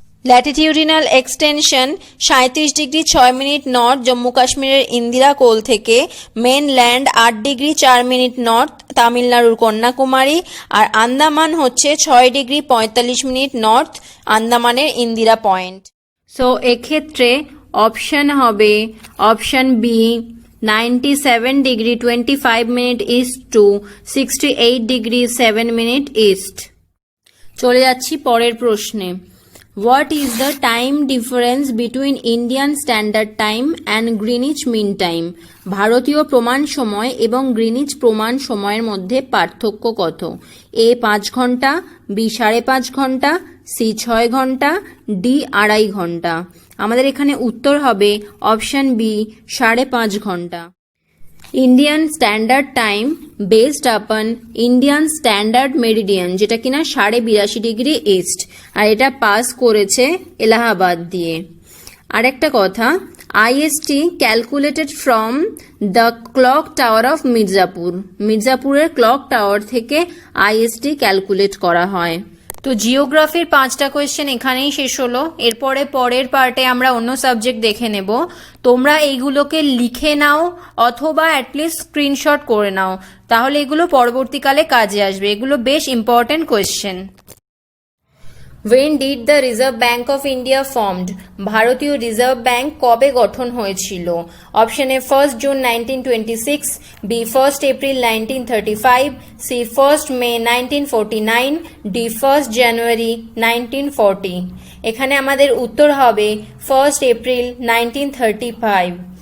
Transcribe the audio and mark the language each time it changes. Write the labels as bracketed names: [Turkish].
[Bangla] ল্যাটিটিউডিনাল extension 37 degree 6 minute north Jammu কাশ্মীরের ইন্দিরা কোল থেকে mainland 8 degree 4 minute north তামিলনাড়ুর কন্যাকুমারী, আর আন্দামান হচ্ছে 6 degree 45 minute north আন্দামানের Indira point. So এক্ষেত্রে অপশন হবে option B [English] 97 degree 25 minute east to 68 degree 7 minute east। [Bangla] চলে যাচ্ছি পরের প্রশ্নে। [English] What is the time difference between Indian Standard Time and Greenwich Mean Time? [Bangla] ভারতীয় প্রমাণ সময় এবং গ্রিনিচ প্রমাণ সময়ের মধ্যে পার্থক্য কত? এ 5 ঘন্টা, বি 5.5 ঘন্টা, সি 6 ঘন্টা, ডি 2.5 ঘন্টা। আমাদের এখানে উত্তর হবে অপশন বি 5.5 ঘন্টা। [English] Indian standard time based upon Indian standard meridian, [Bangla] যেটা কিনা 82.5 ডিগ্রি ইস্ট, আর এটা পাস করেছে এলাহাবাদ দিয়ে। আরেকটা কথা, [English] IST calculated from the clock tower of Mirzapur. [Bangla] মির্জাপুরের clock tower থেকে আইএসটি ক্যালকুলেট করা হয়। তো জিওগ্রাফির 5টা কোয়েশ্চেন এখানেই শেষ হলো। এরপরে পরের পার্টে আমরা অন্য সাবজেক্ট দেখে নেব। তোমরা এইগুলোকে লিখে নাও অথবা অ্যাটলিস্ট স্ক্রিনশট করে নাও, তাহলে এগুলো পরবর্তীকালে কাজে আসবে। এগুলো বেশ important question. [English] When did the Reserve Bank of India formed? [Bangla] ভারতীয় রিজার্ভ ব্যাংক কবে গঠন হয়েছিল? Option A 1 June 1926, B 1 April 1935, C 1 May 1949, D 1 জানুয়ারি 1940। এখানে আমাদের উত্তর হবে 1 এপ্রিল 1935।